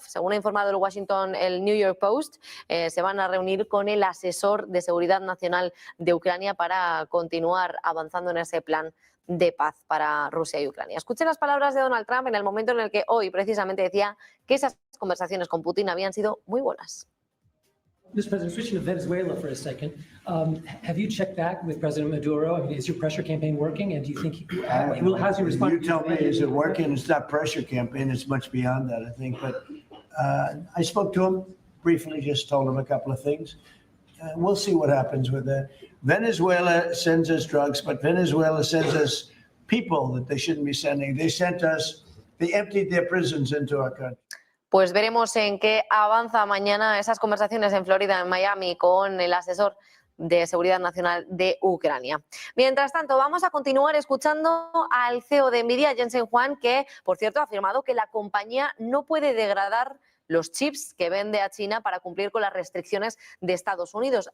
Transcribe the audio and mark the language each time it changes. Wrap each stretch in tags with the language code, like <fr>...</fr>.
<es>Según ha informado el New York Post, se van a reunir con el asesor de seguridad nacional de Ucrania para continuar avanzando en ese plan de paz para Rusia y Ucrania. Escuchen las palabras de Donald Trump en el momento en el que hoy precisamente decía que esas conversaciones con Putin habían sido muy buenas.</es> <en>Mr. President, switching to Venezuela for a second, have you checked back with President Maduro? I mean, is your pressure campaign working? And do you think how's he responding? You tell me, is it working? It's not pressure campaign. It's much beyond that, I think. But I spoke to him briefly, just told him a couple of things. We'll see what happens with that. Venezuela sends us drugs, but Venezuela sends us people that they shouldn't be sending. They emptied their prisons into our country.</en> <es>Pues veremos en qué avanza mañana esas conversaciones en Florida, en Miami, con el asesor de Seguridad Nacional de Ucrania. Mientras tanto, vamos a continuar escuchando al CEO de Nvidia, Jensen Huang, que, por cierto, ha afirmado que la compañía no puede degradar los chips que vende a China para cumplir con las restricciones de Estados Unidos.</es>